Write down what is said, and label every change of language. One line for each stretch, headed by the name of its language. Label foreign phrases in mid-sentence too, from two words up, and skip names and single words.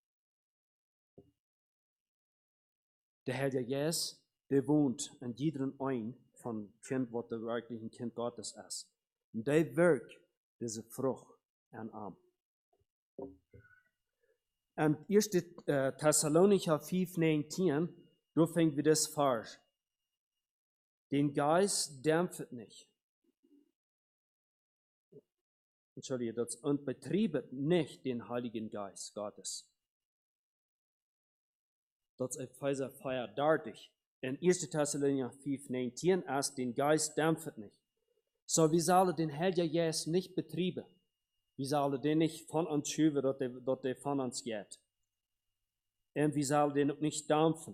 Dutch: De Heilige Geest, die woont in iedereen een van kind wat de werkelijke kind Gottes is. En die werkt deze vrucht aan aan.
German: En 1 Thessalonicher 5:19, da finden wir das Vers. Den Geist dämpft nicht. Entschuldige, das und betriebet nicht den Heiligen Geist Gottes.
Dutch: Dat is Epheser 4:30.
German: In 1 Thessalonicher 5:19 ist, den Geist dämpft nicht. So, wir sollen den Heiligen Geist nicht betrieben. Wir sollen den nicht von uns schieben, dass der von uns geht. Und wir sollen den auch nicht dämpfen.